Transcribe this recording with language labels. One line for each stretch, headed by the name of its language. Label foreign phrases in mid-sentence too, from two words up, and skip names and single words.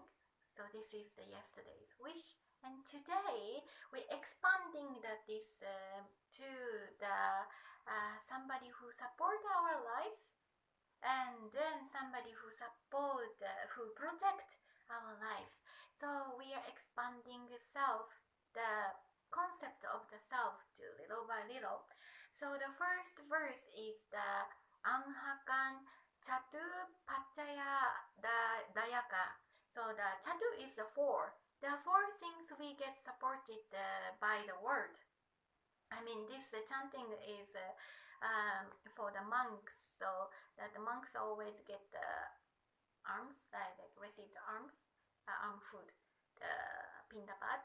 English: So this is the yesterday's wish. And today we're expanding this to the somebody who support our life, and then somebody who support, who protect our lives. So we are expanding the self, the concept of the self to little by little. So the first verse is the
Pali: Amhakam catupaccaya dayaka.
English: So the chatu is the four. The four things we get supported by the word. I mean, this chanting is for the monks, so that the monks always get the alms, like receive the alms, arm food, the pindapad.